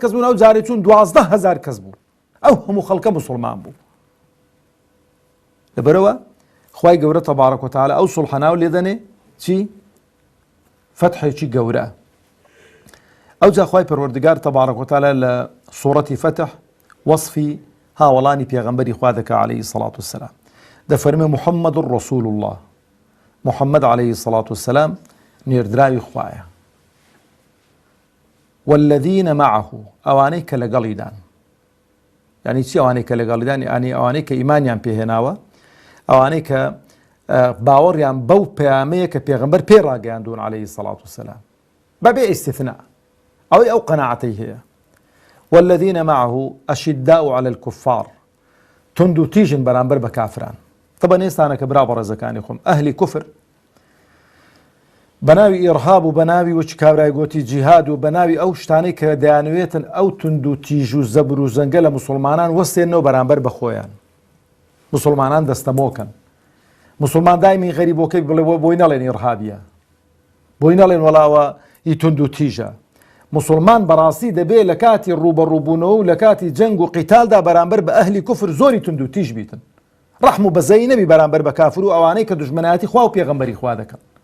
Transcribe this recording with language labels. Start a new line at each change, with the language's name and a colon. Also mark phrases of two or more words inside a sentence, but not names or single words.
Central Kurdish: کەس بوون ئەو جارەی چوون 12000 کەس بوو ئەو هەموو خەڵکە موسڵمان بوو لەبەرەوە خوای گەورە
Arabic: تەبارەک و تەعالە
Central Kurdish: ئەو سوڵحە ناو لێ دەنێ چی فتحێکی گەورە ئەو جا خوای پەروەردگار
Arabic: تەبارەک و تەعالە
Central Kurdish: لە سوورەتی فتح وەصفی هاوڵانی پێغەمبەری خوا دەکا
Arabic: عليه الصلاة والسلام
Central Kurdish: دەفەرمێ محەممەد
Arabic: رسول الله
Central Kurdish: محەممەد
Arabic: عليه الصلاة والسلام
Central Kurdish: نێردراوی خوایە
Arabic: والذين معه
Central Kurdish: ئەوانەی کە لەگەڵیدان یعنی چی ئەوانەی کە لەگەڵیدان یعنی ئەوانەی کە ئیمانیان پێهێناوە ئەوانەی کە باوەڕیان بەو پەیامەیە کە پێغەمبەر پێ ڕاگەیاندوون
Arabic: عليه الصلاة والسلام
Central Kurdish: بەبێ ئیستثناء ئەوەی ئەو قەناعەتەی هەیە
Arabic: والذين معه أشداء على الكفار
Central Kurdish: تند و تیژن بەرامبەر بە کافران طبعا ئێستانە کە برا بەڕێزەکانی خۆم ئەهلی کوفر بەناوی ئیرهاب و بەناوی وەچ کابرای گۆتی جیهاد و بەناوی ئەو شتانەی کە دەیانوێتن ئەو تند و تیژ و زەبر و زەنگە لە موسڵمانان وەستێنەوە بەرامبەر بە خۆیان موسڵمانان دەستەمۆکەن موسڵمان دایمی غەریبۆکەی بڵێ بۆی نەڵێن ئیرهابیە بۆی نەڵێن وەڵاوە هی تند و تیژە موسڵمان بەڕاستی دەبێت لە کاتی ڕوبەڕووبوونەوە و لە کاتی جەنگ و قیتالدا بەرامبەر بە ئەهلی کوفر زۆری تند و تیژ بیتن ڕەحم و بەزەی نەبی بەرامبەر بە کافر و ئەوانەی کە دوژمنایەتی خوا و پێغەمبەری خوا دەکەن